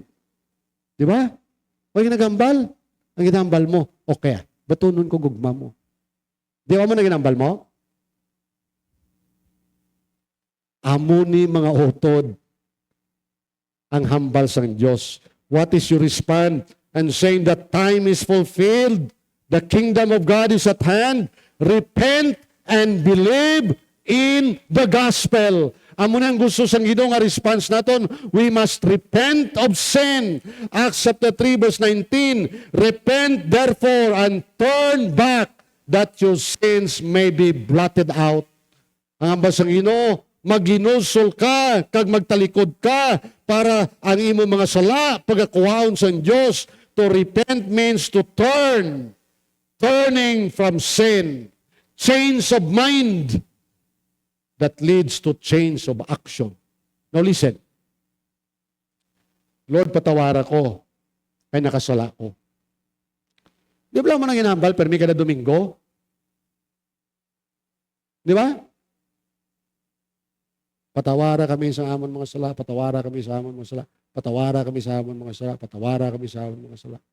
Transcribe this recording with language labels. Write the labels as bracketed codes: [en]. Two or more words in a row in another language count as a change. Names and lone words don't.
[hil] Di ba? Ay, kinaghambal. Ang ginahambal mo, okay. Batunon ko gugma mo. Di ba mo na ginahambal mo? Amo ni mga utod ang hambal sang Diyos. [en] What is your response? And saying that time is fulfilled, the kingdom of God is at hand, repent and believe in the gospel. [hil] Amo na ang gusto sang Ginoo nga response naton, [en] we must repent of sin. Acts chapter 3 verse 19, repent therefore and turn back that your sins may be blotted out. [hil] Ang ambas sang Ginoo, maginusol ka, kag magtalikod ka, para ang imo mga sala, pagakuhaon sa Diyos. [en] To repent means to turn. Turning from sin. Change of mind that leads to change of action. Now listen. Lord, [hil] patawara ko, kay nakasala ko. Di ba mo nang inambal, permi kada Domingo? Di ba? Patawara kami sa amon mga sala, patawara kami sa amon mga sala, patawara kami sa amon mga sala, patawara kami sa amon mga sala.